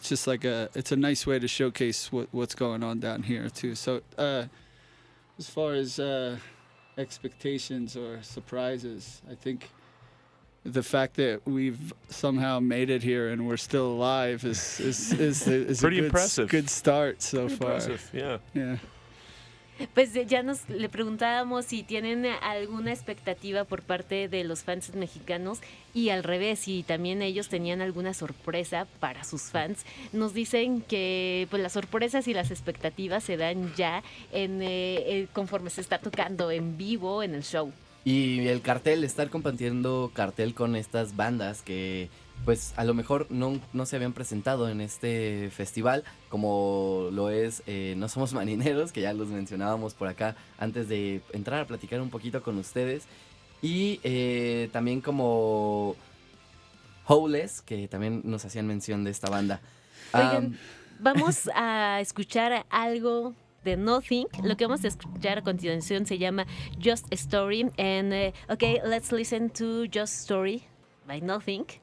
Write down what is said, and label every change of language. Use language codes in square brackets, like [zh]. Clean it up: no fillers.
[en] It's just like it's a nice way to showcase what's going on down here too. So as far as expectations or surprises, I think the fact that we've somehow made it here and we're still alive is pretty a impressive. Good start so Pretty far. Impressive, yeah. Yeah. [es] Pues ya le preguntábamos si tienen alguna expectativa por parte de los fans mexicanos y al revés, si también ellos tenían alguna sorpresa para sus fans. Nos dicen que pues las sorpresas y las expectativas se dan ya conforme se está tocando en vivo en el show. Y el cartel, estar compartiendo cartel con estas bandas que pues a lo mejor no se habían presentado en este festival, como lo es No Somos Marineros, que ya los mencionábamos por acá antes de entrar a platicar un poquito con ustedes, y también como Howless, que también nos hacían mención de esta banda. Oigan, vamos a escuchar algo de Nothing. Lo que vamos a escuchar a continuación se llama Just a Story. [en] And okay, let's listen to Just Story by Nothing.